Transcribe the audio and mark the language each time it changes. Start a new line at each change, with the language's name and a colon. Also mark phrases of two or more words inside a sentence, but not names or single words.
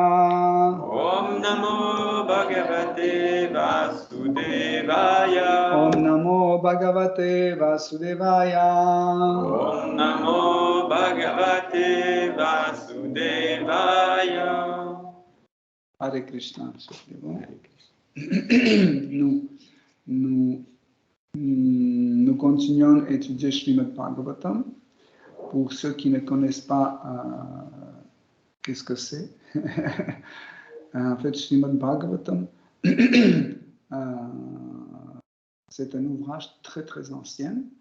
Sanskrit: ॐ नमो भगवते वासुदेवाय. ॐ नमो भगवते वासुदेवाय ॐ नमो भगवते वासुदेवाय. हरे कृष्ण.
French: Nous continuons à étudier Srimad Bhagavatam. Pour ceux qui ne connaissent pas qu'est-ce que c'est, en fait, Srimad Bhagavatam, c'est un ouvrage très très ancien.